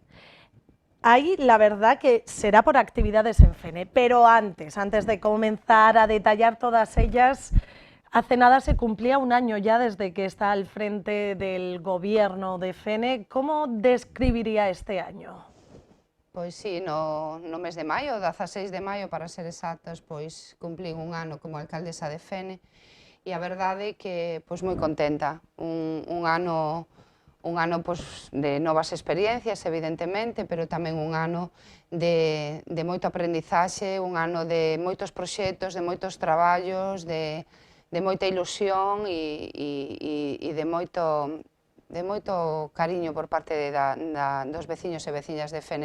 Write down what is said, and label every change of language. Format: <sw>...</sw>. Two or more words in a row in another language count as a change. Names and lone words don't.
<es>Ahí la verdad que será por actividades en Fene, pero antes de comenzar a detallar todas ellas, hace nada se cumplía un año ya desde que está al frente del gobierno de Fene. ¿Cómo describiría este año?</es> <gl>Pois sí, no mes de maio, 16 de maio para ser exactos, pois cumplín un ano como alcaldesa de Fene e a verdade é que pois moi contenta, un ano pois, de novas experiencias, evidentemente, pero tamén un ano de moito aprendizaxe, un ano de moitos proxectos, de moitos traballos, de moita ilusión e de moito cariño por parte dos veciños e veciñas de Fene.</gl>